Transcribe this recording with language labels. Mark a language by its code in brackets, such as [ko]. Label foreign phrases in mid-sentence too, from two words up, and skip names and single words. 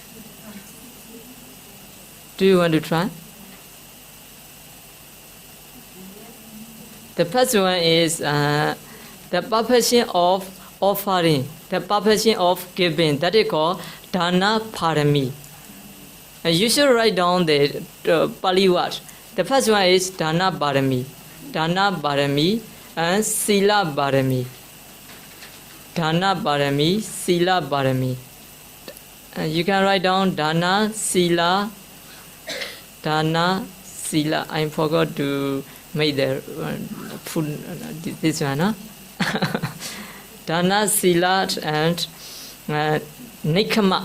[en] The first one is the perfection of offering, the perfection of giving. That is called [pi] Dana Parami. [en] You should write down the Pali word. The first one is [pi] Dana Parami [en] and [pi] Sila Parami. Dana Parami, Sila Parami. [en] You can write down [pi] Dana, Sila. [en] I forgot to make the food. This one, huh? [pi] Dana, Sila, and Nekama.